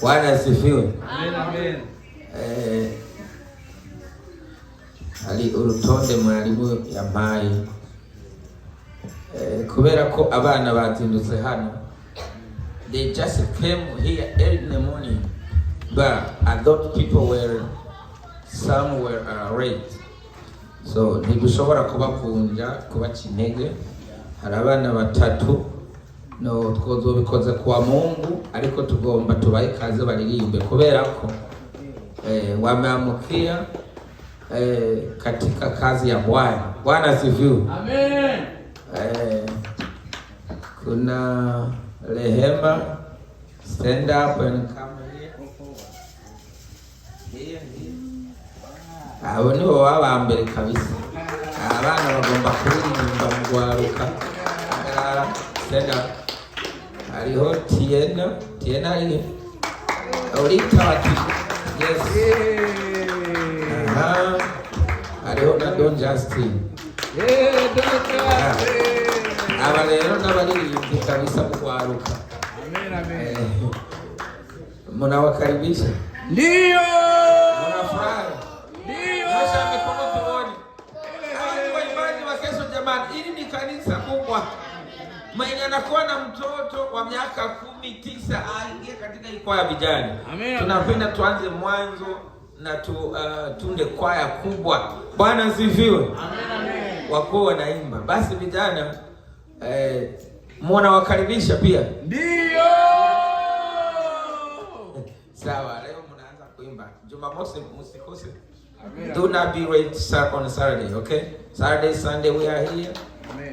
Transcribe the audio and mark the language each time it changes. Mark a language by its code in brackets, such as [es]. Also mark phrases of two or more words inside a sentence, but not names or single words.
[sw] asifiwe. Amen. [rw] Ali urutonde mwarimu yampaye kubera ko abana batindutse hano. [en] They just came here early in the morning, but I thought people were somewhere late. [rw] So ntibishobora kubakunja kubaca intege. Hari abana batatu no twozobikoze [sw] kwa Mungu, [rw] ariko tugomba tubaye kaze baririmbe kubera ko [sw] wameamkia katika kazi ya Bwana. Bwana asifiwe. Amen. Kuna Rehema, [en] stand up and come here. [rw] Abo nibo baba mbere kabisa. Abana bagomba kuririmba mu gwaruka. [en] Stand up. [rw] Hariho Tiena ile. Olita wati. Yes. Hariho na Don Justin. Don Justin. Aba rero n'abaririmbi kabisa mu gwaruka. Amen. [sw] Mnawakaribisha. Ndio. Mnafurahi. Ndio. Nyosha mikono tuone. Waimbaji wa kesho jamani, hili ni kanisa kubwa. Mwenye anakuwa na mtoto wa miaka 19 aingie katika ikwaya vijana. Tunapenda tuanze mwanzo na tunde kwaya kubwa. Bwana asifiwe. Amen. Wako wanaimba. Basi vijana mnawakaribisha pia. Ndio. Sawa, leo mnaanza kuimba. Jumamosi msikose. [en] Do not be late on Saturday, okay? Saturday, Sunday we are here. Amen.